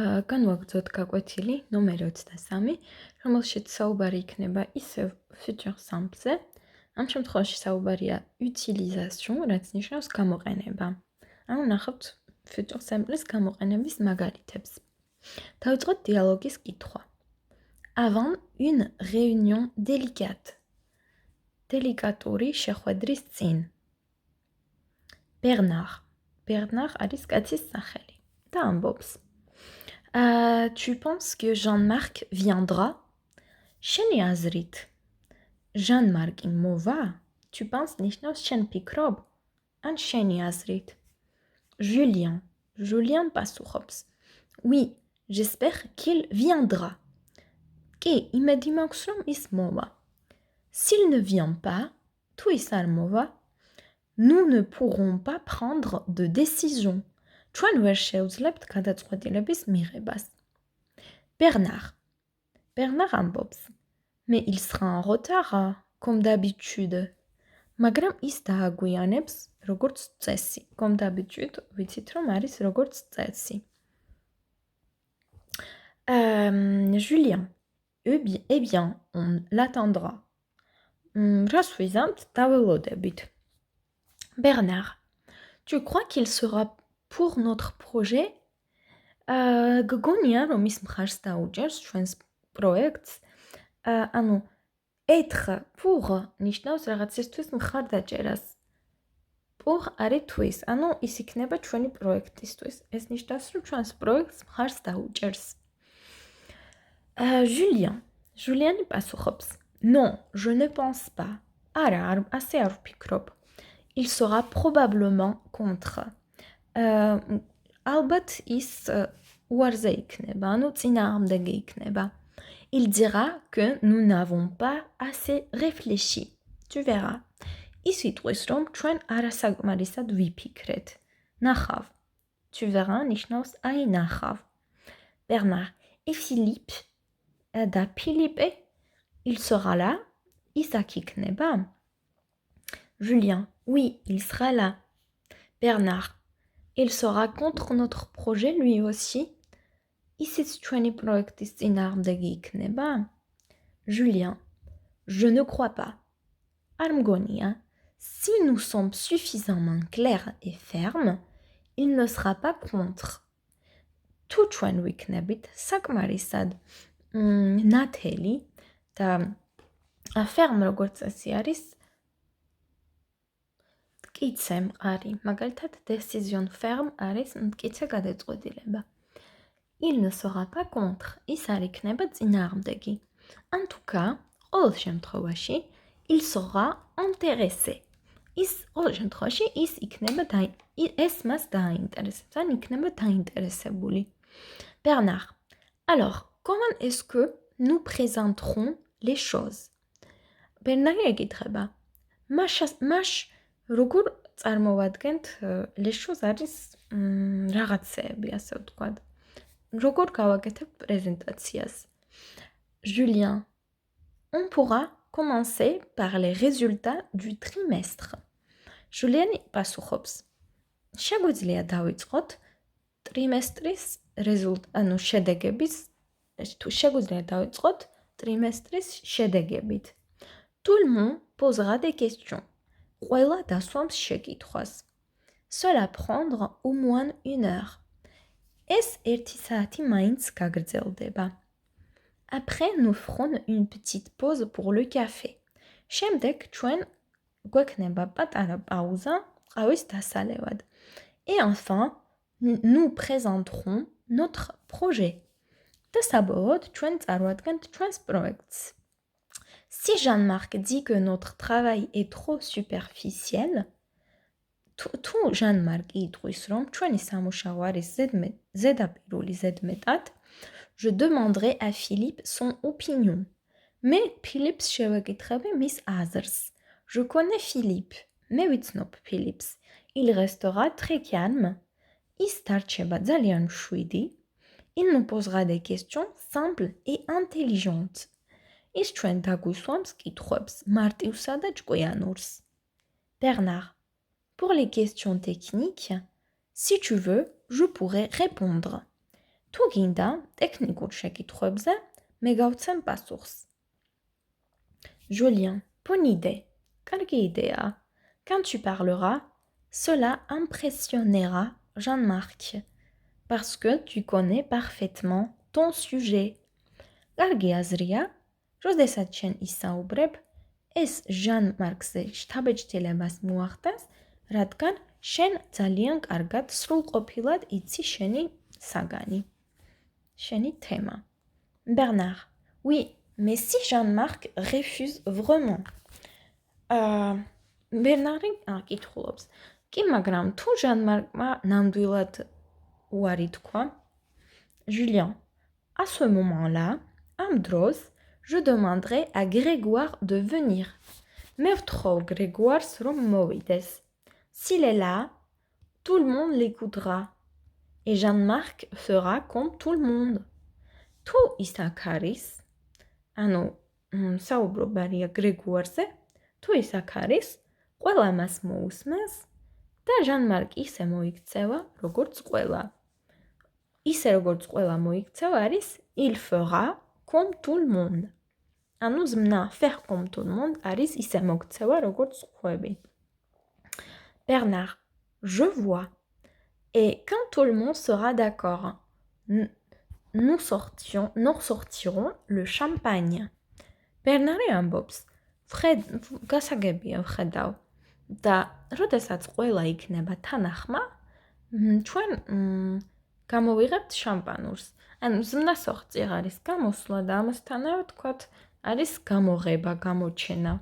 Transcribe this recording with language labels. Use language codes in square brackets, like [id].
[ka] განვაგრძოთ გაკვეთილი ნომერი 23, რომელშიც საუბარი იქნება ისევ future simple-ზე. ამ შემთხვევაში საუბარია utilisation, რაც ნიშნავს გამოყენება. ანუ ნახავთ future simple-ის გამოყენების მაგალითებს. დავიწყოთ დიალოგის კითხვა. [fr] Avant une réunion délicate. [ka] დელიკატური შეხვედრის წინ. Bernard არის კაცის სახელი და ამბობს. [fr] Tu penses que Jean-Marc viendra? [ka] შენი აზრით Jean-Marc მოვა? [fr] Tu penses [ka] ნიშნავს შენ ფიქრობ? ან შენი აზრით? Julien პასუხობს. [fr] Oui, j'espère qu'il viendra. [ka] კი, იმედი მაქვს რომ ის მოვა. [fr] S'il ne vient pas, [ka] თუ ის არ მოვა, [fr] nous ne pourrons pas prendre de décision. [ka] ჩვენ ვერ შევძლებთ გადაწყვეტილების მიღებას. Bernard ამბობს. [fr] Mais il sera en retard, comme d'habitude. [ka] მაგრამ ის დააგვიანებს, როგორც წესი. [fr] Comme d'habitude, [ka] ვიცით რომ არის როგორც წესი. [fr] Julien. Eh bien, on l'attendra. [ka] რას ვიზამთ, დაველოდებით. Bernard. [fr] Tu crois qu'il sera pour notre projet? [ka] გგონია რომ ის მხარს დაუჭერს ჩვენს პროექტს. ანუ [fr] être pour [ka] ნიშნავს რაღაცისთვის მხარდაჭერას. pour არის თვის, ანუ ის იქნება ჩვენი პროექტისთვის. ეს ნიშნავს რომ ჩვენს პროექტს მხარს დაუჭერს. Julien პასუხობს. [fr] Non, je ne pense pas. [ka] არა, ასე არ ვფიქრობ. [fr] Il sera probablement contre. [ka] ალბათ ის უარზე იქნება, ანუ წინააღმდეგი იქნება. [fr] Il dira que nous n'avons pas assez réfléchi. Tu verras. [ka] ის იტყვის, რომ ჩვენ არასაკმარისად ვიფიქრეთ. ნახავ. [fr] Tu verras [ka] ნიშნავს აი ნახავ. Bernard. [fr] Et Philippe? [ka] და Philippe? [fr] Il sera là? [ka] ის აქ იქნება? [fr] Julien. Oui, il sera là. Bernard. Il sera contre notre projet lui aussi? [ka] ისიც ჩვენი პროექტის წინააღმდეგი იქნება? [fr] Julien. Je ne crois pas. [ka] არ მგონია. [fr] Si nous sommes suffisamment clairs et fermes, il ne sera pas contre. [ka] თუ ჩვენ ვიქნებით საკმარისად ნათელი და ferme როგორც წესი არის მტკიცე მყარი. მაგალითად [fr] décision ferme [ka] არის მტკიცე გადაწყვეტილება. [fr] Il ne sera pas contre. [ka] ის არ იქნება წინააღმდეგი. [fr] En tout cas, [ka] ყოველ შემთხვევაში, [fr] il sera intéressé. [ka] ყოველ შემთხვევაში ის იქნება ეს მას დააინტერესებს, ან იქნება დაინტერესებული. Bernard. [fr] Alors, comment est-ce que nous présenterons les choses? [ka] Bernard ეკითხება. მაშ როგორ წარმოვადგენთ [fr] les choses [ka] არის რაღაცეები, ასე ვთქვათ. როგორ გავაკეთებ პრეზენტაციას? Julien. [fr] On pourra commencer par les résultats du trimestre. [ka] Julien პასუხობს. შეგვიძლია დავიწყოთ ტრიმესტრის ანუ შედეგების თუ შეგვიძლია დავიწყოთ ტრიმესტრის შედეგებით. [fr] Tout le monde posera des questions. [ka] ყველა დასვამს შეკითხვას. [fr] Cela prendra au moins 1 heure. [ka] ეს 1 საათი მაინც გაგრძელდება. [fr] Après, nous ferons une petite pause pour le café. [ka] შემდეგ ჩვენ გვექნება პატარა პაუზა ყავის დასალევად. [fr] Et enfin, nous présenterons notre projet. [ka] და საბოლოოდ ჩვენ წარვადგენთ ჩვენს პროექტს. [fr] Si Jean-Marc dit que notre travail est trop superficiel, [ka] თუ Jean-Marc იტყვის, რომ ჩვენი სამუშაო არის ზედაპირული ზედმეტად, [fr] je demanderai à Philippe son opinion. [ka] მე Philips შევეკითხები მის აზრს. [fr] Je connais Philippe. [ka] მე ვიცნობ Philips. [fr] Il restera très calme. [ka] ის დარჩება ძალიან მშვიდი. [fr] Il nous posera des questions simples et intelligentes. [ka] ის ჩვენ დაგვისვამს კითხვებს მარტივსა და ჭკვიანურს. Bernard. [fr] Pour les questions techniques, si tu veux, je pourrais répondre. [ka] თუ გინდა ტექნიკურ შეკითხვებზე მე გავცემ პასუხს. [fr] Julien, bonne idée. [ka] Კარგი იდეაა. [fr] Quand tu parleras, cela impressionnera Jean-Marc parce que tu connais parfaitement ton sujet. [ka] კარგი აზრია, როდესაც შენ ისაუბრებ, ეს ჟან-მარკზე შთაბეჭდილებას მოახდენს, რადგან შენ ძალიან კარგად სრულყოფილად იცი შენი საგანი. Sheni thema. [fr] Bernard, oui, mais si Jean-Marc refuse vraiment. [ka] Bernard-ი კითხულობს. კი, მაგრამ თუ Jean-Marc-მა ნამდვილად უარი თქვა, Julien, [fr] à ce moment-là, [ka] am dros, [fr] je demanderai à Grégoire de venir. [ka] მე ვთხოვ Grégoire-ს რომ მოვიდეს. [fr] S'il est là, tout le monde l'écoutera. Et Jean-Marc fera comme tout le monde. [ka] თუ ის აქ არის, ანუ საუბრობარია გრეგუარზე, თუ ის აქ არის, ყველა მას მოусმენს და ჟან-მარკ ისე მოიქცევა, როგორც ყველა. ისე როგორც ყველა მოიქცევა არის [fr] il fera comme tout le monde. [ka] ანუ ზმნა [fr] faire comme tout le monde [ka] არის ისე მოქცევა, როგორც სხვები. [fr] Bernard, je vois. Et quand tout le monde sera d'accord, nous sortirons le champagne. [ka] Bernard ამბობს, გასაგებია ვხედავ და როდესაც ყველა იქნება თანახმა, ჩვენ გამოვიღებთ შამპანურს. ანუ ზმნას ოხწიაღ არის გამოსვლა და ამასთანავე თქვათ არის გამოღება, გამოჩენა.